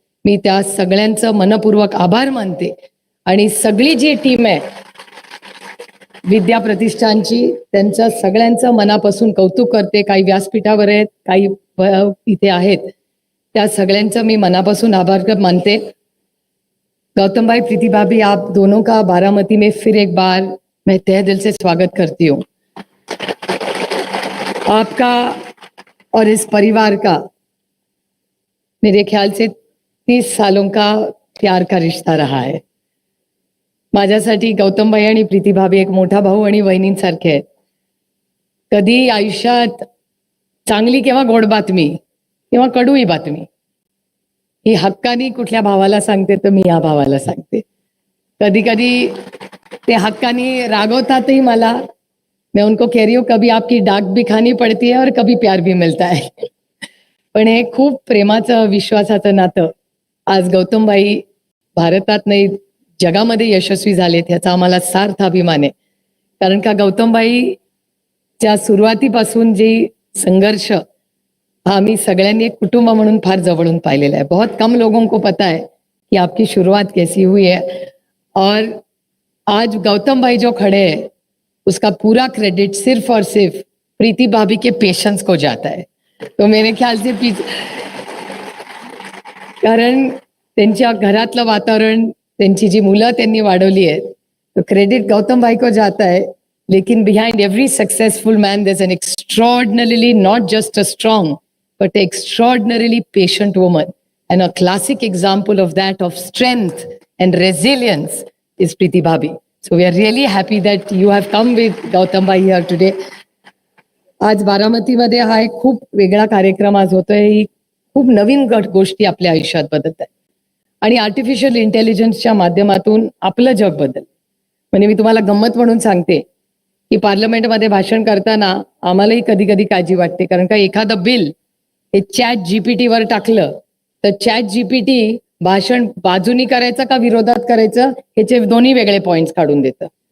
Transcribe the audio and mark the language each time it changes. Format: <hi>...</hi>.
<mr>मी त्या सगळ्यांचं मनपूर्वक आभार मानते आणि सगळी जी टीम आहे विद्या प्रतिष्ठानची, त्यांचं सगळ्यांचं मनापासून कौतुक करते. काही व्यासपीठावर आहेत, काही इथे आहेत, त्या सगळ्यांचं मी मनापासून आभार मानते.</mr> <hi>गौतम भाई, प्रीति भाभी, आप दोनों का बारामती में फिर एक बार मैं तहे दिल से स्वागत करती हूँ. आपका और इस परिवार का मेरे ख्याल से 30 सालों का प्यार का रिश्ता रहा है.</hi> <mr>माझ्यासाठी गौतम भाई आणि प्रीति भाभी एक मोठा भाऊ आणि वहिनींसारखे आहेत. कधी आयुष्यात चांगली किंवा गोड बातमी किंवा कडूही बातमी ही हक्कानी कुठल्या भावाला सांगते तर मी या भावाला सांगते. कधी कधी ते हक्कानी रागवतातही मला.</mr> <hi>मैं उनको कह रही हूँ कभी आपकी डाक भी खानी पड़ती है और कभी प्यार भी मिलता है.</hi> <mr>पण हे खूप प्रेमाचं विश्वासाचं नातं आज गौतमभाई भारतात नाही जगामध्ये यशस्वी झालेत, ह्याचा आम्हाला सार्थ अभिमान आहे. कारण का गौतमभाईच्या सुरुवातीपासून जी संघर्ष हा आम्ही सगळ्यांनी एक कुटुंब म्हणून फार जवळून पाहिलेला है.</mr> <hi>बहुत कम लोगों को पता है कि आपकी शुरुआत कैसी हुई है. और आज गौतम भाई जो खड़े हैं उसका पूरा क्रेडिट सिर्फ और सिर्फ प्रीति भाभी के पेशेंस को जाता है. तो मेरे ख्याल से</hi> <mr>कारण त्यांच्या घरातलं वातावरण, त्यांची जी मुलं त्यांनी वाढवली आहेत,</mr> <hi>तो क्रेडिट गौतम भाई को जाता है. लेकिन</hi> <en>Behind every successful man there is an extraordinarily not just a strong but extraordinarily patient woman, and a classic example of that, of strength and resilience, is Preeti Bhabhi. So we are really happy that you have come with Gautam Bhai here today.</en> <mr>आज बारामतीमध्ये हा एक खूप वेगळा कार्यक्रम आज होतोय. ही खूप नवीन गोष्टी आपल्या आयुष्यात बदलत आहेत आणि आर्टिफिशियल इंटेलिजन्सच्या माध्यमातून आपलं जग बदल. म्हणजे मी तुम्हाला गंमत म्हणून सांगते की पार्लमेंटमध्ये भाषण करताना आम्हालाही कधी कधी काळजी वाटते, कारण का एखादं बिल हे चॅट जीपीटी वर टाकलं तर चॅट जीपीटी भाषण बाजूनी करायचं का विरोधात करायचं ह्याचे दोन्ही वेगळे पॉइंट्स काढून देतं.</mr>